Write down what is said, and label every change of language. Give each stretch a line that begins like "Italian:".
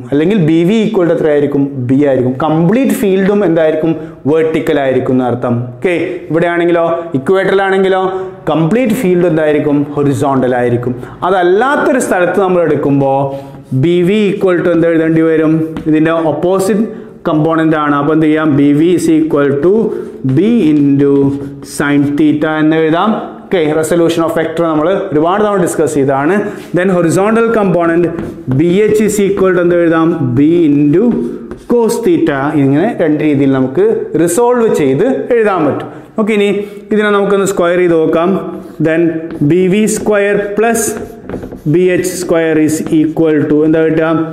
Malayalam: അല്ലെങ്കിൽ BV equal to എത്രയായിരിക്കും? B ആയിരിക്കും. കംപ്ലീറ്റ് ഫീൽഡും എന്തായിരിക്കും? വെർട്ടിക്കൽ ആയിരിക്കും എന്നർത്ഥം. ഓക്കെ, ഇവിടെ ആണെങ്കിലോ, ഇക്വേറ്ററിലാണെങ്കിലോ കംപ്ലീറ്റ് ഫീൽഡ് എന്തായിരിക്കും? ഹൊറിസോണ്ടൽ ആയിരിക്കും. അതല്ലാത്തൊരു സ്ഥലത്ത് നമ്മൾ എടുക്കുമ്പോൾ BV ഈക്വൽ ടു എന്ത് എഴുതേണ്ടി വരും? ഇതിൻ്റെ ഓപ്പോസിറ്റ് കമ്പോണൻ്റ് ആണ്. അപ്പോൾ എന്ത് ചെയ്യാം?
English: BV is equal to B into sin theta
Malayalam: എന്ന് എഴുതാം. ഓക്കെ, റെസൊല്യൂഷൻ ഓഫ് വെക്ടർ നമ്മൾ ഒരുപാട് തവണ ഡിസ്കസ് ചെയ്തതാണ്. Then horizontal component
English: BH is equal to
Malayalam: എന്ത് എഴുതാം?
English: B into cos theta.
Malayalam: ഇങ്ങനെ 2 രീതിയിൽ നമുക്ക് റിസോൾവ് ചെയ്ത് എഴുതാൻ പറ്റും. ഓക്കെ, ഇനി ഇതിനെ നമുക്കൊന്ന് സ്ക്വയർ ചെയ്ത് നോക്കാം.
English: then BV square plus BH square is equal to
Malayalam: എന്താ കിട്ടുക?